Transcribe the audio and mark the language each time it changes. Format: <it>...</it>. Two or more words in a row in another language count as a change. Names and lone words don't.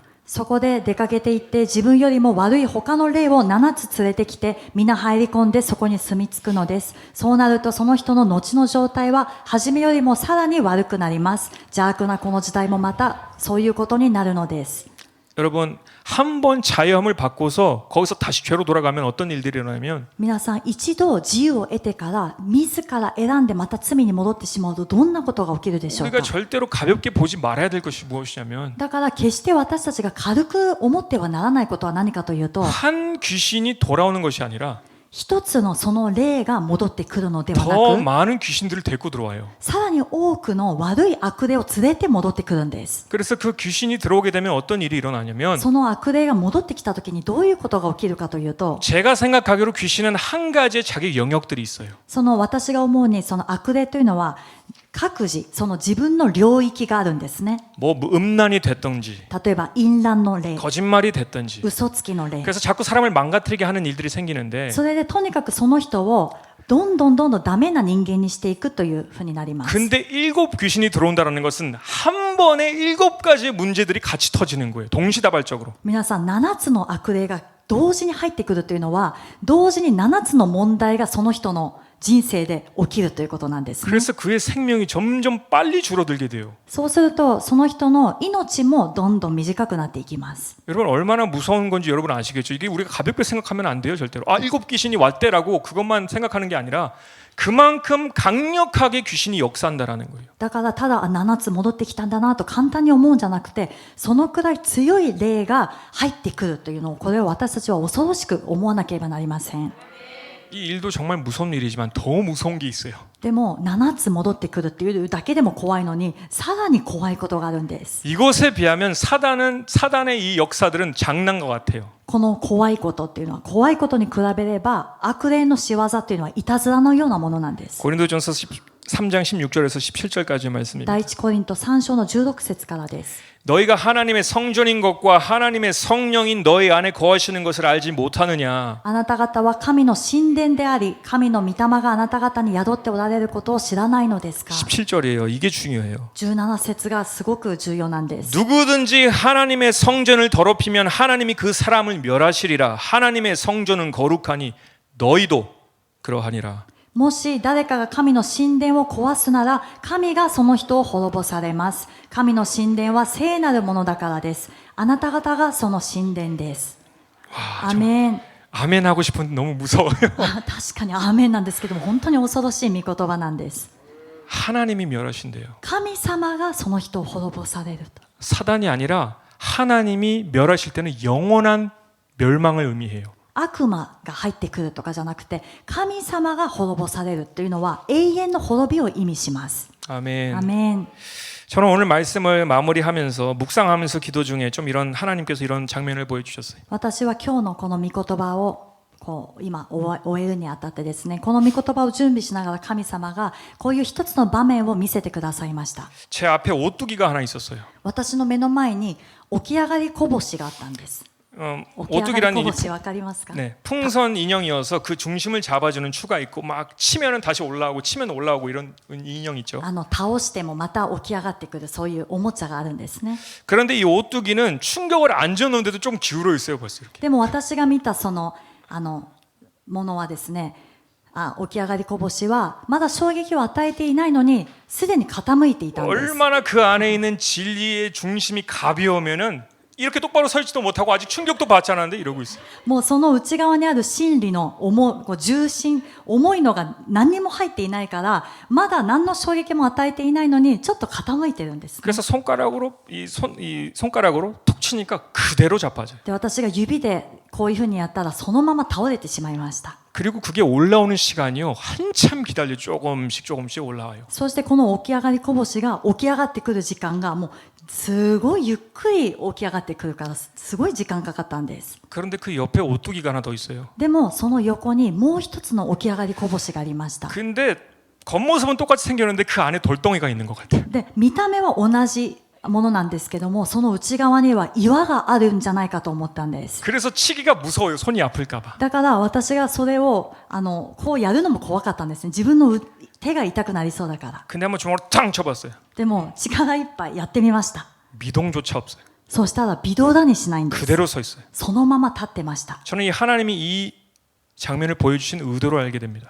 <ja>そこで出かけて行って自分よりも悪い他の霊を7つ連れてきて皆入り込んでそこに住み着くのです。そうなるとその人の後の状態は初めよりもさらに悪くなります。邪悪なこの時代もまたそういうことになるのです。</ja> <ko>여러분 한 번 자유함을 받고서 거기서 다시 죄로 돌아가면 어떤 일들이 일어나면</ko> <ja>皆さん一度自由を得てから自ら選んでまた罪に戻ってしまうとどんなことが起きるでしょう</ja> <ko>우리가</ko> <ja>か。</ja> <ko>절대로 가볍게 보지 말아야 될 것이 무엇이냐면</ko> <ja>だから決して私たちが軽く思ってはならないことは何かというと</ja> <ko>한 귀신이 돌아오는 것이 아니라</ko> <ja>一つのその霊が戻ってくるのでは</ja> <ko>더</ko> <ja>なく</ja> <ko>많은 귀신들을 데리고 들어와요.</ko> <ja>さらに多くの悪い悪霊を連れて戻ってくるんです。</ja> <ko>그래서 그 귀신이 들어오게 되면 어떤 일이 일어나냐면</ko> <ja>その悪霊が戻ってきた時にどういうことが起きるかというと</ja> <ko>제가 생각하기로 귀신은 한 가지의 자기 영역들이 있어요.</ko> <ja>その私が思うにその悪霊というのは各自その自分の領域があるんですね。</ja> <ko>뭐 음란이 됐든지</ko> <ja>例えば淫乱の霊、</ja> <ko>거짓말이 됐든지</ko> <ja>嘘つきの霊、</ja> <ko>그래서 자꾸 사람을 망가뜨리게 하는 일들이 생기는데</ko> <ja>それでとにかくその人をどんどんダメな人間にしていくというふうになります。</ja> <ko>근데 7 귀신이 들어온다는 것은 한 번에 7가지의 문제들이 같이 터지는 거예요. 동시다발적으로.</ko> <ja>皆さん7つの悪霊が同時に入ってくるというのは同時に7つの問題がその人の人生で起きるということなんですね。</ja> <ko>그래서 그의 생명이 점점 빨리 줄어들게 돼요.</ko> <ja>そうするとその人の命もどんどん短くなっていきます。</ja> <ko>여러분 얼마나 무서운 건지 여러분 아시겠죠? 이게 우리가 가볍게 생각하면 안 돼요, 절대로. 아, 7 귀신이 왔대라고 그것만 생각하는 게 아니라 그만큼 강력하게 귀신이 역사한다라는 거예요.</ko> <ja>だからただ7つ戻ってきたんだなと簡単に思うんじゃなくてそのくらい強い霊が入ってくるというのをこれを私たちは恐ろしく思わなければなりません。</ja> <ko>이 일도 정말 무서운 일이지만 더 무서운 게 있어요.</ko> <ja>でも7つ戻ってくるっていうだけでも怖いのにさらに怖いことがあるんです。</ja> <ko>이것에 비하면 사단의 이 역사들은 장난과 같아요.</ko> <ja>この怖いことっていうのは怖いことに比べれば悪霊の仕業っていうのはいたずらのようなものなんです。</ja> <ko>고린도전서 3장 16절에서 17절까지의 말씀입니다.</ko> <ja>第一コリント3章の16節からです。</ja> <ko>너희가 하나님의 성전인 것과 하나님의 성령인 너희 안에 거하시는 것을 알지 못하느냐.</ko> <ja>あなた方は神の神殿であり神の御霊があなた方に宿っておられることを知らないのですか。</ja> <ko>17절이에요. 이게 중요해요.</ko> <ja>17 節がすごく重要なんです。</ja> <ko>누구든지 하나님의 성전을 더럽히면 하나님이 그 사람을 멸하시리라. 하나님의 성전은 거룩하니 너희도 그러하니라.</ko> <ja>もし誰かが神の神殿を壊すなら神がその人を滅ぼされます。神の神殿は聖なるものだからです。あなた方がその神殿です。アメン。</ja> <ko>아멘 하고 싶은데 너무 무서워요.</ko> <ja>確かにアーメンなんですけども本当に恐ろしい御言葉なんです。</ja> <ko>하나님이 멸하신대요.</ko> <ja>神様がその人を滅ぼされると。</ja> <ko>사단이 아니라 하나님이 멸하실 때는 영원한 멸망을 의미해요.</ko> <ja>悪魔が入ってくるとかじゃなくて神様が滅ぼされるというのは永遠の滅びを意味します。</ja> <ko>아멘.</ko> <ja>アメン。</ja> <ko>저는 오늘 말씀을 마무리하면서 묵상하면서 기도 중에 좀 이런 하나님께서 이런 장면을 보여주셨어요.</ko> <ja>私は今日のこの御言葉を今終えるにあたってですねこの御言葉を準備しながら神様がこういう一つの場面を見せてくださいました。</ja> <ko>제 앞에 오뚜기가 하나 있었어요.</ko> <ja>私の目の前に起き上がりこぼしがあったんです。起き上がり</ja> <ko>오뚜기란</ko> <ja>こ</ja> <ko>이</ko> <ja>ぼしわかりますか？</ja> <ko>네, 풍선 인형이어서 그 중심을 잡아주는 추가 있고 막 치면은 다시 올라오고 치면 올라오고 이런 인형 있죠.</ko> <ja>倒してもまた起き上がってくるそういうおもちゃがあるんですね。</ja> <ko>그런데 이 오뚜기는 충격을 안 줬는데도 좀 기울어 있어요, 벌써 이렇게.</ko> <ja>でも私が見たそのものはですね、起き上がりこぼしはまだ衝撃を与えていないのにすでに傾いていたんです。</ja> <ko>얼마나 그 안에 있는 진리의 중심이 가벼우면은 이렇게 똑바로 서 있지도 못하고 아직 충격도 받지 않았는데 이러고 있어요.</ko> <ja>もうその内側にある真理の重心、重いのが何にも入っていないから、まだ何の衝撃も与えていないのにちょっと傾いてるんですね。</ja> <ko>그래서 손가락으로 이 손가락으로 툭 치니까 그대로 자빠져요.</ko> <ja>で、私が指でこういうふうにやったらそのまま倒れてしまいました。</ja> <ko>그리고 그게 올라오는 시간이요 한참 기다려 조금씩 올라와요.</ko> <ja>そしてこの起き上がりこぼしが起き上がってくる時間がもうすごいゆっくり起き上がってくるからすごい時間かかったんです。</ja> <ko>그런데 그 옆에 오뚜기가 하나 더 있어요.</ko> <ja>でもその横にもう一つの起き上がりこぼしがありました。</ja> <ko>근데 겉모습은 똑같이 생겼는데 그 안에 돌덩이가 있는 것 같아요.</ko> <ja>で、見た目は同じものなんですけども、その内側には岩があるんじゃないかと思ったんです。</ja> <ko>그래서 치기가 무서워요. 손이 아플까봐.</ko> <ja>だから私がそれをこうやるのも怖かったんですね。自分の手が痛くなりそうだから。</ja> <ko>근데 한번 주먹으로 탕 쳐봤어요.</ko> <ja>でも力いっぱいやってみました。</ja> <ko>미동조차 없어요.</ko> <ja>そうしたら微動だにしないんです。</ja> <ko>그대로 서 있어요.</ko> <ja>そのまま立ってました。</ja> <ko>저는 이 하나님이 이 장면을 보여주신 의도를 알게 됩니다.</ko>